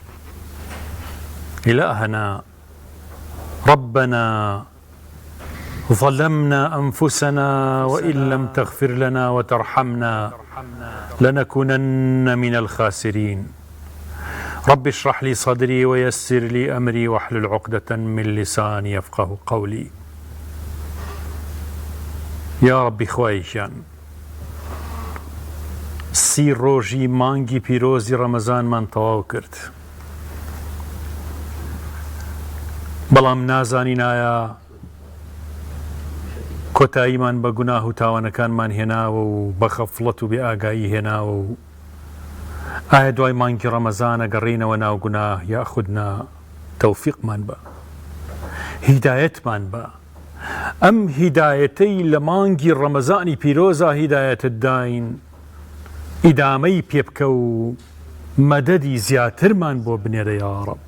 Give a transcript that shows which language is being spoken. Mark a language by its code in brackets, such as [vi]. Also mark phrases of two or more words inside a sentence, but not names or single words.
[ar] إلهنا ربنا ظلمنا أنفسنا وإن لم تغفر لنا وترحمنا لنكونن من الخاسرين. رب اشرح لي صدري ويسر لي أمري واحلل عقدة من لساني يفقه قولي. يا ربي [ckb] خواهشان سی ڕۆژی مانگی پیرۆزی ڕەمەزانمان تەواو کرد بەڵام نازانین ئایا کۆتاییمان بە گوناه و تاوانەکانمان هێناوە و بە خەفڵەت و بێ ئاگایی هێناوە و ئایا دوای مانگی ڕەمەزانە گەڕینەوە ناو گوناه یاخودنا تەوفیقمان بە هیدایەتمان بە ئەم هیدایەتەی لە مانگی ڕەمەزانی پیرۆزە هیدایەتت داین ئیدامەی پێ بکە و مەدەدی زیاترمان بۆ بنێرە [ar] یا ڕەب.